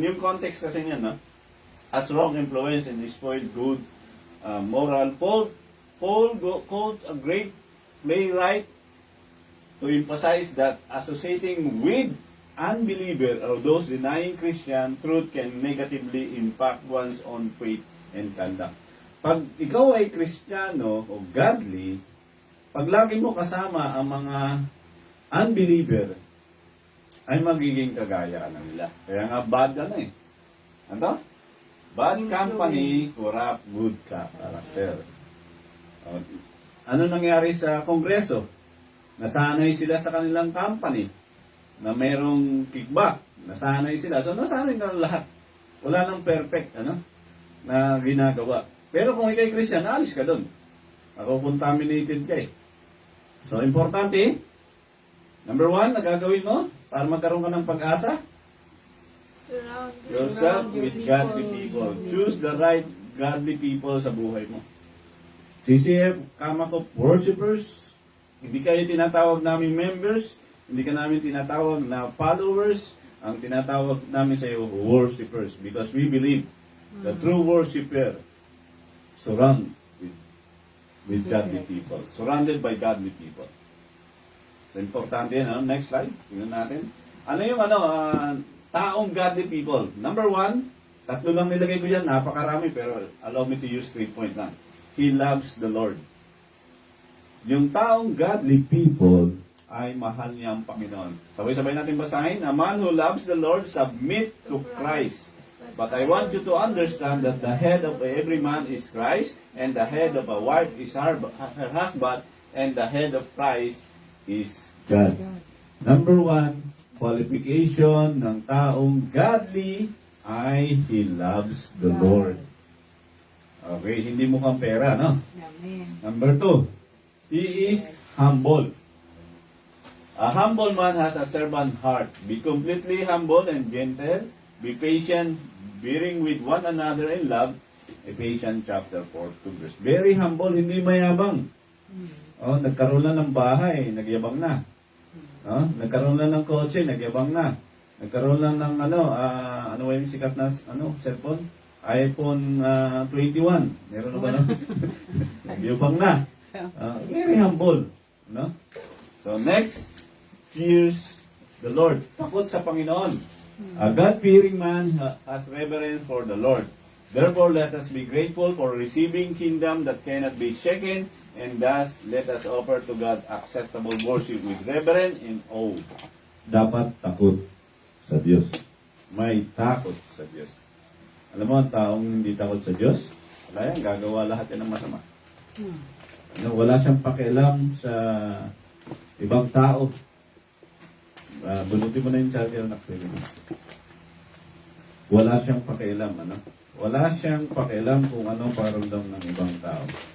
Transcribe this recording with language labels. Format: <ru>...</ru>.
<tl>Yung context kasi niya, no?</tl> <en>As wrong influence and destroyed good moral. Paul quotes a great playwright to emphasize that associating with unbeliever or those denying Christian truth can negatively impact one's own faith and conduct.</en> <tl>Pag ikaw ay Kristiyano o godly, pag lagi mo kasama ang mga unbeliever, ay magiging kagaya ka na nila. Kaya nga bad eh. Ano?</tl> <en>Bad company, corrupt good character.</en> <tl>Ano nangyari sa Kongreso? Nasanay sila sa kanilang company na mayroong kickback. Nasanay sila. So, nasanay na lahat. Wala nang perfect, na ginagawa. Pero kung ikay Christian, alis ka doon. Ako contaminated ka eh. So, importante, number 1, na gagawin mo para magkaroon ka ng pag-asa?</tl> <en>Surround Yourself with godly people. Choose the right godly people</en> <tl>sa buhay mo. CCF, Kamakop Worshippers, hindi kayo tinatawag namin members, hindi ka namin tinatawag na followers, ang tinatawag namin sa iyo, worshippers.</tl> <en>Because we believe the true worshipper surround with godly people. Surrounded by godly people.</en> <tl>So, importante yan.</tl> <en>Next slide.</en> <tl>Tingnan natin. Ano yung taong godly people? Number 1, 3 lang nilagay ko yan. Napakarami pero</tl> <en>allow me to use 3 point</en> <tl>lang.</tl> <en>He loves the Lord.</en> <tl>Yung taong godly people ay mahal niya ang Panginoon. Sabay-sabay natin basahin.</tl> <en>A man who loves the Lord submit to Christ. But I want you to understand that the head of every man is Christ, and the head of a wife is her husband, and the head of Christ is God.</en> <tl>Number 1, qualification ng taong godly ay</tl> <en>he loves the Lord.</en> <tl>Okay, hindi mukhang pera, no? Amen.</tl> <en>Number 2, he is humble. A humble man has a servant heart. Be completely humble and gentle. Be patient, bearing with one another in love. Ephesians chapter 4, verse. Very humble,</en> <tl>hindi mayabang. Nagkaroon na ng bahay, nagyabang na. Nagkaroon na ng kotse, nagyabang na. Nagkaroon na ng ano yung sikat na cellphone? iPhone 21. Meron na ba na? Nagyabang na.</tl> <en>Very humble.</en> <tl>No?</tl> <en>So next, fears the Lord.</en> <tl>Takot sa Panginoon.</tl> <en>A God-fearing man has reverence for the Lord. Therefore, let us be grateful for receiving kingdom that cannot be shaken, and thus let us offer to God acceptable worship with reverence and awe.</en> <tl>Dapat takot sa Diyos. May takot sa Diyos. Alam mo, ang taong hindi takot sa Diyos, wala yan, gagawa lahat yan ng masama. Wala siyang pakialam sa ibang tao. Bunutin mo na yung charger na wala siyang pakialam, Wala siyang pakialam kung anong paramdam ng ibang tao.</tl>